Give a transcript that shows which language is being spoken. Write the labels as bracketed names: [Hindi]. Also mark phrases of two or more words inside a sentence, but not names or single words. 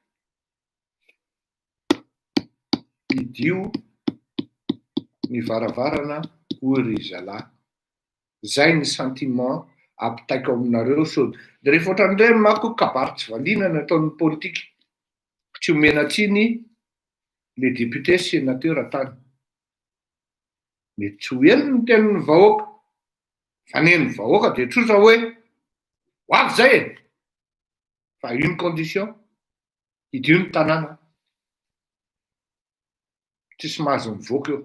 [Malagasy] Idio ny varavarana hoy ry zalahy. Zay ny sentiment ampitaiko aminareo sody. Dia rehefa ohatran'ireny manko kabary tsy valiana nataon'ny politika. Tsy omena tsiny [French] les députés sénateurs [Malagasy] tany. Mety tsy ho eny ny tenin'ny vahoaka. Fa neny vahoaka dia tsotra hoe ho avy zay e. Fa [French] une condition, [Malagasy] idio ny tanàna. Tsisy mahazo mivoaka eo.